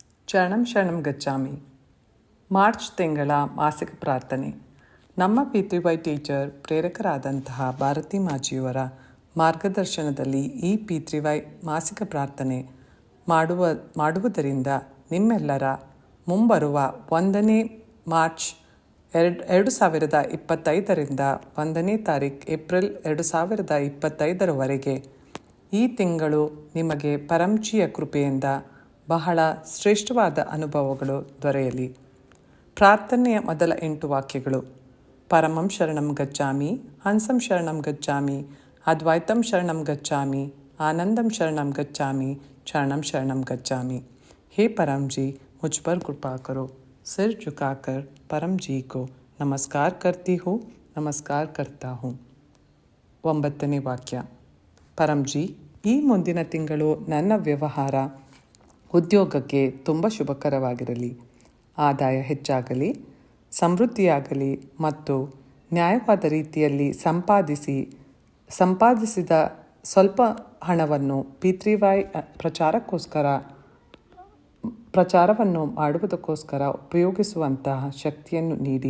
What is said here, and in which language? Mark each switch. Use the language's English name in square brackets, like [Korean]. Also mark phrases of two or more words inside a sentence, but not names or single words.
[Sanskrit] ಶರಣಂ ಶರಣಂ ಗಚ್ಚಾಮಿ. [Kannada] ಮಾರ್ಚ್ ತಿಂಗಳ ಮಾಸಿಕ ಪ್ರಾರ್ಥನೆ. ನಮ್ಮ ಪಿತೃವೈ ಟೀಚರ್ ಪ್ರೇರಕರಾದಂತಹ ಭಾರತಿ ಮಾಜಿಯವರ ಮಾರ್ಗದರ್ಶನದಲ್ಲಿ ಈ ಪಿತೃವೈ ಮಾಸಿಕ ಪ್ರಾರ್ಥನೆ ಮಾಡುವುದರಿಂದ ನಿಮ್ಮೆಲ್ಲರ ಮುಂಬರುವ 1ನೇ ಮಾರ್ಚ್ 2025ರಿಂದ 1ನೇ ತಾರೀಕು ಏಪ್ರಿಲ್ 2025ರವರೆಗೆ ಈ ತಿಂಗಳು ನಿಮಗೆ ಪರಂಜಿಯ ಕೃಪೆಯಿಂದ ಬಹಳ ಶ್ರೇಷ್ಠವಾದ ಅನುಭವಗಳು ದೊರೆಯಲಿ. ಪ್ರಾರ್ಥನೆಯ ಮೊದಲ 8 ವಾಕ್ಯಗಳು: [Sanskrit] ಪರಮಂ ಶರಣಂ ಗಚ್ಚಾಮಿ, ಹಂಸಂ ಶರಣಂ ಗಚ್ಚಾಮಿ, ಅದ್ವೈತಂ ಶರಣಂ ಗಚ್ಚಾಮಿ, ಆನಂದಂ ಶರಣಂ ಗಚ್ಚಾಮಿ, ಶರಣಂ ಶರಣಂ ಗಚ್ಚಾಮಿ. [Hindi] हे परम जी, मुझ पर कृपा करो. सिर झुकाकर परम जी को नमस्कार करती हूँ, नमस्कार करता हूँ. [Kannada] 9ನೇ ವಾಕ್ಯ: ಪರಂ ಜಿ, ಈ ಮುಂದಿನ ತಿಂಗಳು ನನ್ನ ವ್ಯವಹಾರ ಉದ್ಯೋಗಕ್ಕೆ ತುಂಬ ಶುಭಕರವಾಗಿರಲಿ. ಆದಾಯ ಹೆಚ್ಚಾಗಲಿ, ಸಮೃದ್ಧಿಯಾಗಲಿ ಮತ್ತು ನ್ಯಾಯವಾದ ರೀತಿಯಲ್ಲಿ ಸಂಪಾದಿಸಿದ ಸ್ವಲ್ಪ ಹಣವನ್ನು ಪಿತೃವೈ ಪ್ರಚಾರವನ್ನು ಮಾಡುವುದಕ್ಕೋಸ್ಕರ ಉಪಯೋಗಿಸುವಂತಹ ಶಕ್ತಿಯನ್ನು ನೀಡಿ.